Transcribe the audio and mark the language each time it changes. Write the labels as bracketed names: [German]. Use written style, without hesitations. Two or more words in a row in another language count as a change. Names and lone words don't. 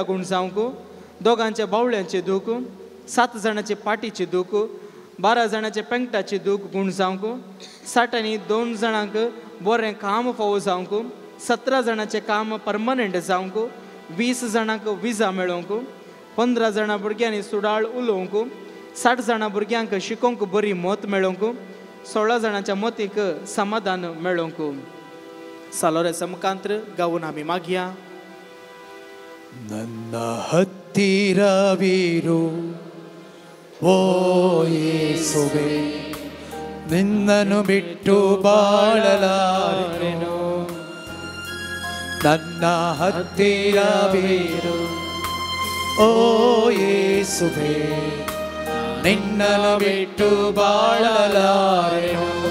[Konkani] गूण जावंक 2 बावळ्यांचे दूख 7 जाणांची पाटीची दूख 12 जाणांचे पेंगटाची दूख गूण जावंक 60 आनी 2 जाणांक बरें काम फावो जावंक 17 जाणांचे काम परमनंट जावंक 20 जाणांक विजा मेळोवंक 15 जाणां भुरग्यांनी सुडाळ उलोवंक 60 जाणां भुरग्यांक शिकोवंक बरी मत मेळोवंक 16 जाणांच्या मतीक समाधान मेळोवंक सालोरेचा मुखांतर गावून आमी मागया [Kannada] ನನ್ನ ಹತ್ತಿರವಿರು ಓ ಯೇಸುವೇ ನಿನ್ನನ್ನು ಬಿಟ್ಟು ಬಾಳಲಾರೆನು ನನ್ನ ಹತ್ತಿರವಿರು ಓ ಯೇಸುವೇ ನಿನ್ನನ್ನು ಬಿಟ್ಟು ಬಾಳಲಾರೆನು